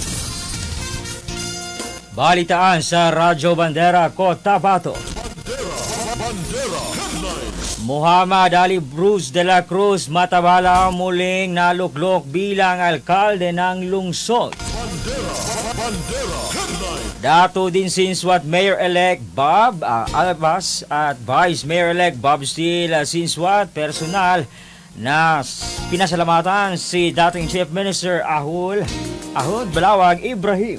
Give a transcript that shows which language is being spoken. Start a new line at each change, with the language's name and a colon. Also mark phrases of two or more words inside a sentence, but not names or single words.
Filipino: Balitaan sa Radyo Bandera, Cotabato. Bandera Headlines. Muhammad Ali Bruce de la Cruz Matabala muling naluklok bilang alkalde ng lungsod. Bandera Headlines. Dato din Sinswat Mayor-elect Bob Albas at Vice Mayor-elect Bob Steele Sinswat personal na pinasalamatan si dating Chief Minister Ahud Balawag Ibrahim.